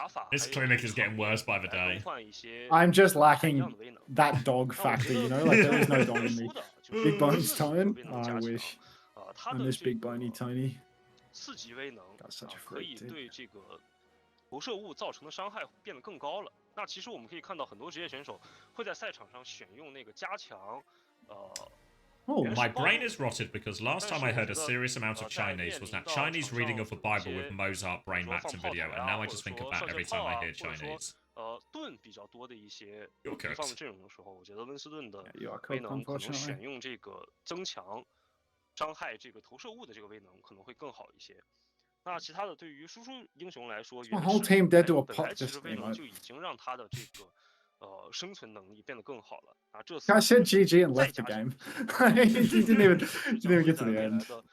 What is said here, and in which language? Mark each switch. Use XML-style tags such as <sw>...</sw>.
<en>This clinic is getting worse by the day. I'm just lacking that dog factor, you know? Like, there is no dog in me. Big Bones Tone? Oh, I wish. I miss Big Boney Tony.</en> <zh>4级威能可以对这个投射物造成的伤害变得更高了。那其实我们可以看到很多职业选手会在赛场上选用那个加强</zh> <en>Oh, my brain is rotted because last time I heard a serious amount of Chinese was that Chinese reading of the Bible with Mozart brain mapped in video, and now I just think of that every time I hear Chinese.</en> <zh>盾比较多的一些地方的阵容的时候，我觉得温斯顿的威能可能选用这个增强伤害这个投射物的这个威能可能会更好一些。那其他的对于输出英雄来说，原始本来其实威能就已经让他的这个生存能力变得更好了啊。这次</zh> <en>I said GG and left the game. He didn't even get to the end.</en>